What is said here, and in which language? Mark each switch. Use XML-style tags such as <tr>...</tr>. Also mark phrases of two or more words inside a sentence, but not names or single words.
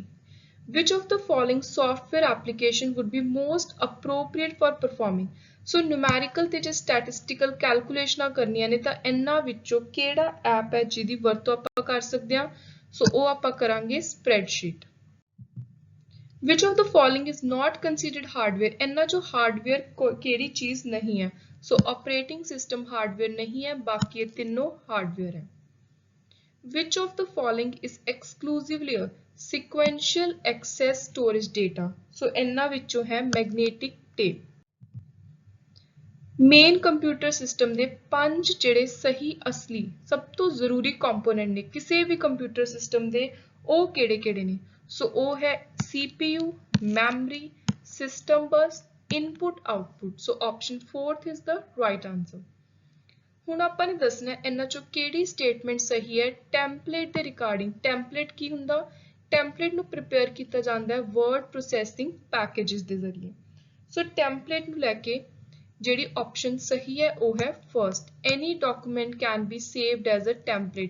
<en>Which of the following software application would be most appropriate for performing? So numerical</en> <pa>ਤੇ ਜੇ</pa> <en>statistical calculations</en> <pa>ਕਰਨੀਆਂ ਨੇ ਤਾਂ ਇਹਨਾਂ ਵਿੱਚੋਂ ਕਿਹੜਾ ਐਪ ਹੈ ਜਿਹਦੀ ਵਰਤੋਂ ਆਪਾਂ ਕਰ ਸਕਦੇ ਹਾਂ? ਸੋ ਉਹ ਆਪਾਂ ਕਰਾਂਗੇ spreadsheet।</pa> <en>Which of the following is not considered hardware?</en> <pa>ਇਹਨਾਂ ਚੋਂ hardware ਕਿਹੜੀ ਚੀਜ਼ ਨਹੀਂ ਹੈ? ਸੋ</pa> <en>operating system</en> <pa>hardware ਨਹੀਂ ਹੈ ਬਾਕੀ ਇਹ ਤਿੰਨੋਂ hardware ਹੈ।</pa> <en>Which of the following is exclusively a sequential access storage data?</en> <pa>So ਇਹਨਾਂ ਵਿੱਚੋਂ ਹੈ</pa> <en>magnetic tape। main computer system</en> <pa>ਦੇ 5 ਜਿਹੜੇ ਸਹੀ ਅਸਲੀ ਸਭ ਤੋਂ ਜ਼ਰੂਰੀ ਕੰਪੋਨੈਂਟ ਨੇ ਕਿਸੇ ਵੀ</pa> <en>computer system</en> <pa>ਦੇ ਉਹ ਕਿਹੜੇ-ਕਿਹੜੇ ਨੇ? ਸੋ ਉਹ ਹੈ CPU, ਮੈਮਰੀ,</pa> <en>system bus, input output. So option 4th is the right answer.</en> <pa>ਹੁਣ ਆਪਾਂ ਨੇ ਦੱਸਣਾ ਇਹਨਾਂ ਚੋਂ ਕਿਹੜੀ ਸਟੇਟਮੈਂਟ ਸਹੀ ਹੈ ਟੈਂਪਲੇਟ ਦੇ ਰਿਗਾਰਡਿੰਗ। ਟੈਂਪਲੇਟ ਕੀ ਹੁੰਦਾ? ਟੈਂਪਲੇਟ ਨੂੰ ਪ੍ਰਿਪੇਅਰ ਕੀਤਾ ਜਾਂਦਾ ਹੈ</pa> <en>word processing packages</en> <pa>ਦੇ ਜ਼ਰੀਏ। ਸੋ ਟੈਂਪਲੇਟ ਨੂੰ ਲੈ ਕੇ ਜਿਹੜੀ ਆਪਸ਼ਨ ਸਹੀ ਹੈ ਉਹ ਹੈ ਫਰਸਟ,</pa> <en>any document can be saved as a template.</en>